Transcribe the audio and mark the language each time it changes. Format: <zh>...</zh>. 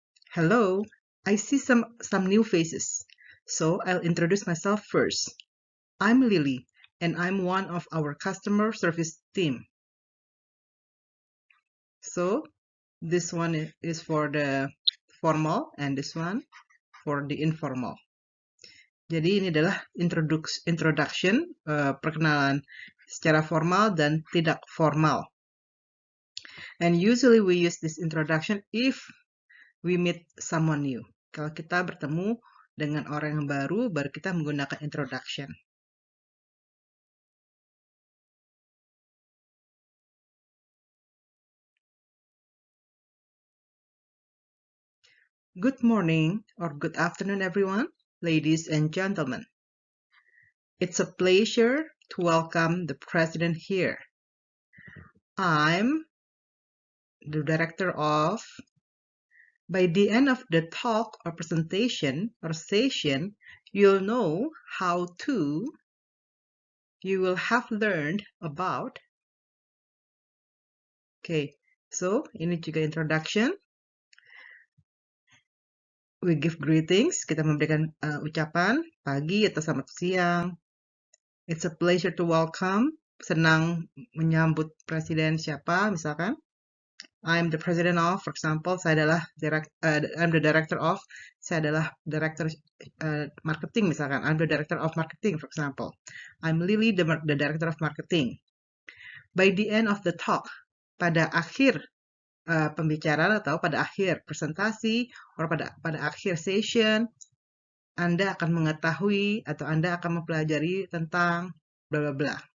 <en>Hello, I see some new faces, so I'll introduce myself first. I'm Lily, and I'm one of our customer service team. So this one is for the formal and this one for the informal.</en> <id>Jadi ini adalah introduction, perkenalan secara formal dan tidak formal.</id> <en>And usually we use this introduction if we meet someone new.</en> <id>Kalau kita bertemu dengan orang yang baru kita menggunakan introduction.</id> <en>Good morning or good afternoon everyone, ladies and gentlemen. It's a pleasure to welcome the president here. I'm the director of. By the end of the talk or presentation or session, you'll know how to. You will have learned about. Okay, so</en> <id>ini juga</id> <en>introduction. We give greetings.</en> <id>Kita memberikan ucapan pagi atau selamat siang.</id> <en>It's a pleasure to welcome.</en> <id>Senang menyambut presiden siapa, misalkan.</id> <en>I'm the president of, for example,</en> <id>saya adalah</id> <en>I'm the director of, saya adalah director marketing,</en> <id>misalkan.</id> <en>I'm the director of marketing, for example. I'm Lily, the director of marketing. By the end of the talk,</en> <id>pada akhir pembicaraan atau pada akhir presentasi, atau pada akhir session, Anda akan mengetahui atau Anda akan mempelajari tentang bla bla bla.</id>